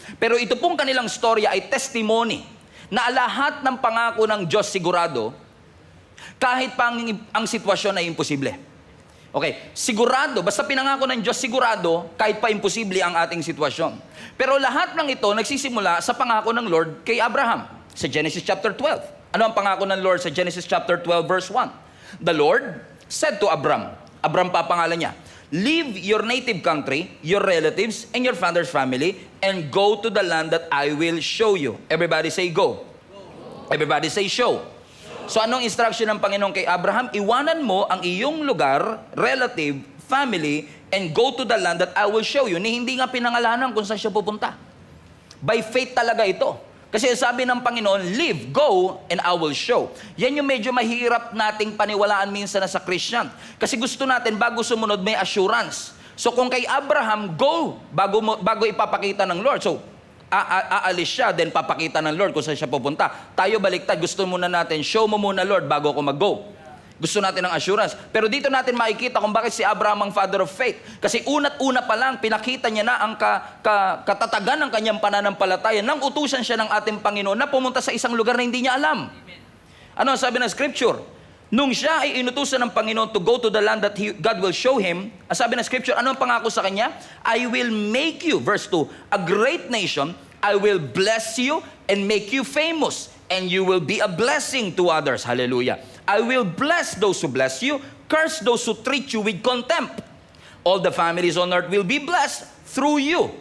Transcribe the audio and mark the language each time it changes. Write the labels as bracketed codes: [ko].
[tl] Pero ito pong kanilang storya ay testimony na lahat ng pangako ng Diyos sigurado, kahit pa ang sitwasyon ay imposible. Okay, sigurado, basta pinangako ng Diyos sigurado, kahit pa imposible ang ating sitwasyon. Pero lahat ng ito nagsisimula sa pangako ng Lord kay Abraham sa Genesis chapter 12. Ano ang pangako ng Lord sa Genesis chapter 12 verse 1? [en] The Lord said to Abram pa pangalan niya, leave your native country, your relatives, and your father's family, and go to the land that I will show you. Everybody say go. Everybody say show. [tl] So anong instruction ng Panginoon kay Abraham? Iwanan mo ang iyong lugar, relative, family, [en] and go to the land that I will show you. [tl] Ni hindi nga pinangalanan kung saan siya pupunta. By faith talaga ito. Kasi sabi ng Panginoon, [en] live, go, and I will show. [tl] Yan yung medyo mahirap nating paniwalaan minsan na sa Christian. Kasi gusto natin, bago sumunod, may assurance. So kung kay Abraham, go, bago ipapakita ng Lord. So, aalis siya, then papakita ng Lord kung saan siya pupunta. Tayo baliktad, gusto muna natin, [en] show mo muna Lord, [tl] bago ako mag-go. Gusto natin ng assurance. Pero dito natin makikita kung bakit si Abraham ang father of faith. Kasi una't-una pa lang, pinakita niya na ang katatagan ng kanyang pananampalataya nang utusan siya ng ating Panginoon na pumunta sa isang lugar na hindi niya alam. Ano ang sabi ng Scripture? Nung siya ay inutusan ng Panginoon to go to the land that God will show him, ang sabi ng Scripture, ano ang pangako sa kanya? [en] I will make you, verse 2, a great nation. I will bless you and make you famous, and you will be a blessing to others. Hallelujah. I will bless those who bless you, curse those who treat you with contempt. All the families on earth will be blessed through you.